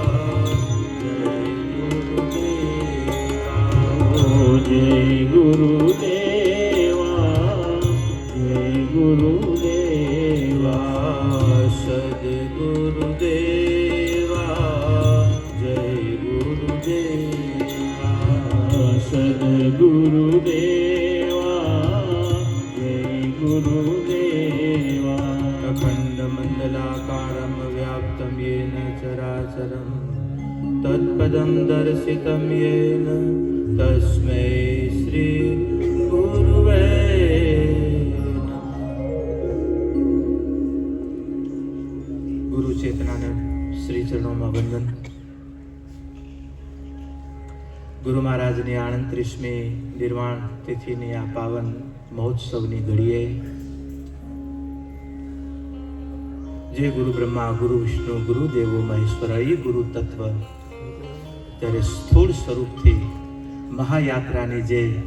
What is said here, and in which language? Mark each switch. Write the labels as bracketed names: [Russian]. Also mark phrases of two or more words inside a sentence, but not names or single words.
[Hindi] जय गुरुदेवा जय गुरुदेवा सद्गुरुदेवा जय गुरुदेवा सद्गुरुदेवा जय गुरुदेवा [Sanskrit] अखण्डमण्डलाकारं व्याप्तं येन चराचरं तत्पदं दर्शितं येन तस्मै श्री गुरुवे नमः। [Hindi] गुरु चेतनाने श्री चरणों में वंदन। [Gujarati] ગુરુ મહારાજની 38મી નિર્વાણ તિથિની આ પાવન મહોત્સવની ઘડીએ જે [Sanskrit] गुरु ब्रह्मा गुरु विष्णु गुरु देवो महेश्वर [Gujarati] એ ગુરુ તત્વ ત્યારે સ્થૂળ સ્વરૂપથી મહાયાત્રાની જે